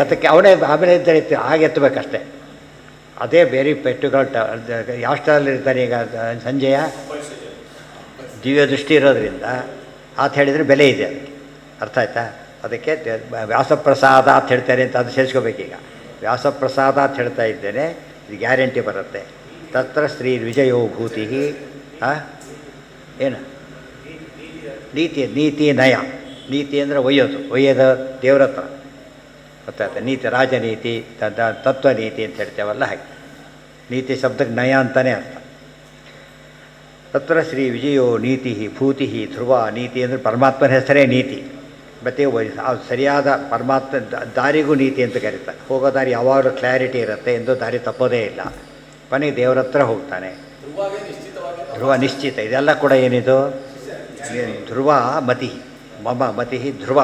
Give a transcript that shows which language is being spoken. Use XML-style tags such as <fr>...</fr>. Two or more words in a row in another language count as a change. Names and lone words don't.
<kn>ಅದಕ್ಕೆ ಅವನೇ ಆಮೇಲೆ ಎತ್ತಿ ಹಾಗೆ ಎತ್ತಬೇಕಷ್ಟೆ. ಅದೇ ಬೇರೆ ಪೆಟ್ಟುಗಳ ಯಾವ ಸ್ಟಾಲಲ್ಲಿ ಇರ್ತಾನೆ ಈಗ ಸಂಜಯ? ದಿವ್ಯ ದೃಷ್ಟಿ ಇರೋದ್ರಿಂದ ಆತ ಹೇಳಿದರೆ ಬೆಲೆ ಇದೆ ಅದಕ್ಕೆ. ಅರ್ಥ ಆಯ್ತಾ? ಅದಕ್ಕೆ ವ್ಯಾಸಪ್ರಸಾದ ಅಂತ ಹೇಳ್ತಾರೆ ಅಂತ ಅದು ಸೇರಿಸ್ಕೋಬೇಕೀಗ. ವ್ಯಾಸಪ್ರಸಾದ ಅಂತ ಹೇಳ್ತಾ ಇದ್ದೇನೆ, ಇದು ಗ್ಯಾರಂಟಿ ಬರುತ್ತೆ.</kn> <sa>ತತ್ರ ಶ್ರೀ ವಿಜಯೋ ಭೂತಿ.</sa> <kn>ಏನು ನೀತಿ ನಯ. ನೀತಿ ಅಂದರೆ ಒಯ್ಯೋದು ದೇವ್ರ ಹತ್ರ. ಗೊತ್ತಾಯ್ತಾ? ನೀತಿ ರಾಜನೀತಿ, ತತ್ವನೀತಿ ಅಂತ ಹೇಳ್ತೇವಲ್ಲ, ಹಾಗೆ ನೀತಿ ಶಬ್ದಕ್ಕೆ ನಯ ಅಂತಲೇ ಅರ್ಥ.</kn> <sa>ತತ್ರ ಶ್ರೀ ವಿಜಯೋ ನೀತಿ ಭೂತಿ ಧ್ರುವ.</sa> <kn>ನೀತಿ ಅಂದರೆ ಪರಮಾತ್ಮನ ಹೆಸರೇ ನೀತಿ. ಮತ್ತು ಸರಿಯಾದ ಪರಮಾತ್ಮ ದಾರಿಗೂ ನೀತಿ ಅಂತ ಕರೀತಾರೆ. ಹೋಗೋ ದಾರಿ ಯಾವಾಗಲೂ ಕ್ಲಾರಿಟಿ ಇರುತ್ತೆ, ಎಂದು ದಾರಿ ತಪ್ಪೋದೇ ಇಲ್ಲ. ಕೊನೆಗೆ ದೇವರ ಹತ್ರ ಹೋಗ್ತಾನೆ. ಧ್ರುವ ನಿಶ್ಚಿತ. ಇದೆಲ್ಲ ಕೂಡ ಏನಿದು? ಧ್ರುವ ಮತಿ ಮತಿ ಧ್ರುವ.</kn>